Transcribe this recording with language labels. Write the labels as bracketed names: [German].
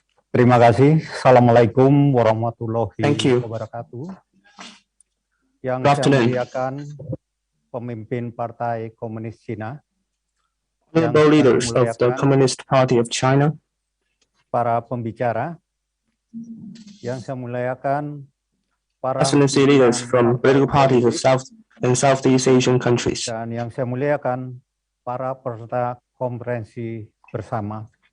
[Indonesian] Terima kasih. Assalamualaikum warahmatullahi wabarakatuh. Yang saya muliakan pemimpin Partai Komunis Cina, [English] Honorable leaders of the Communist Party of China, [Indonesian] para pembicara, yang saya muliakan para [English] presidency leaders from political parties of South and Southeast Asian countries, [Indonesian] dan yang saya muliakan para peserta konferensi bersama.